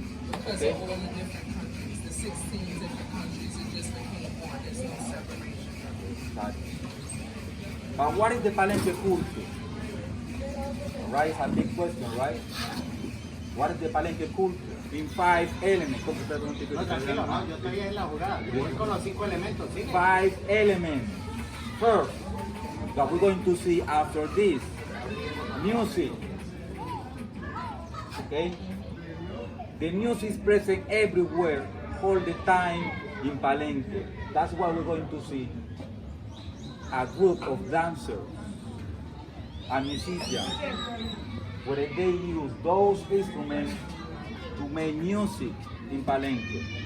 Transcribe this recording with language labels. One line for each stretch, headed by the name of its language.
English: Because of all the different countries, the 16 different countries, it just became one. There's no separation. Exactly. But what is the Palenque culture? Right, it's a big question, right? What is the Palenque culture? In 5 elements.
Spanish: No, tranquilo, no, yo estoy en la jugada. Yo voy con los 5 elementos, ¿sí?
English: 5 elements. First, that we're going to see after this, music. Okay? The music is present everywhere, all the time in Palenque. That's why we're going to see a group of dancers and musicians where they use those instruments to make music in Palenque.